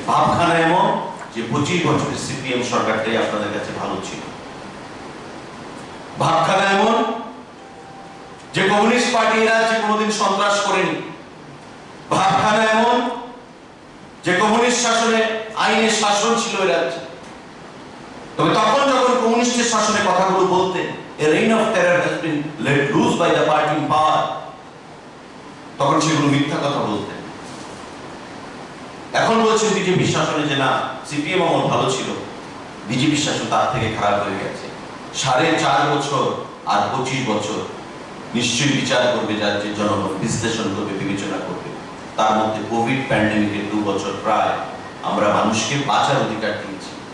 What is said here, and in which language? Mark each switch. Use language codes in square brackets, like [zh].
[bn] ভাবখানা এমন যে 25 বছরের সিপিএম সরকারটাই আপনাদের কাছে ভালো ছিল। ভাবখানা এমন যে কমিউনিস্ট পার্টি এরা যে কোনোদিন সন্ত্রাস করেনি। ভাবখানা এমন যে কমিউনিস্ট শাসনে আইনের শাসন ছিল এ রাজ্যে। তবে তখন যখন কমিউনিস্টের শাসনে কথাগুলো বলতেন, [en] a reign of terror has been let loose by the party in power, [bn] তখন সেগুলো মিথ্যা কথা বলতেন। এখন বলছেন বিজেপি শাসনে যে না, সিপিএম আমল ভালো ছিল, বিজেপি শাসন তার থেকে খারাপ হয়ে গেছে। 4.5 বছর আর 25 বছর নিশ্চয়ই বিচার করবে, রাজ্যের জনগণ বিশ্লেষণ করবে, বিবেচনা করবে। তার মধ্যে কোভিড প্যান্ডেমিকের 2 বছর প্রায় আমরা মানুষকে বাঁচার অধিকার দিয়েছি।